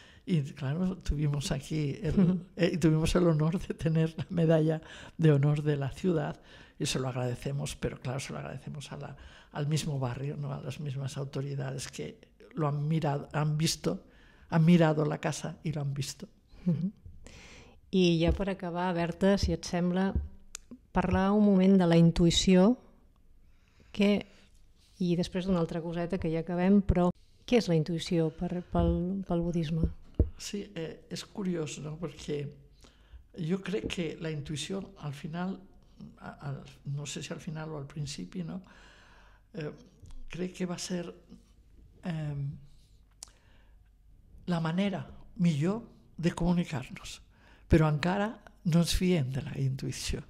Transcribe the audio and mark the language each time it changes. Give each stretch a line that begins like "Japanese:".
Spanish: Y claro, tuvimos aquí tuvimos el honor de tener la medalla de honor de la ciudad, y se lo agradecemos, pero claro, se lo agradecemos al mismo barrio, ¿no? A las mismas autoridades que lo han mirado, han mirado la casa y lo han visto.
Catalan: I ja per acabar, Berta, si et sembla, parlar un moment de la intuïció, i després d'una altra coseta que ja acabem, però què és la intuïció pel budisme?
Spanish: Sí, es curioso, ¿no? Porque yo creo que la intuición al final
Catalan: no sé si al final o al principi, no? Crec que va ser la manera millor de comunicar-nos, però encara no ens fiem de la intuïció.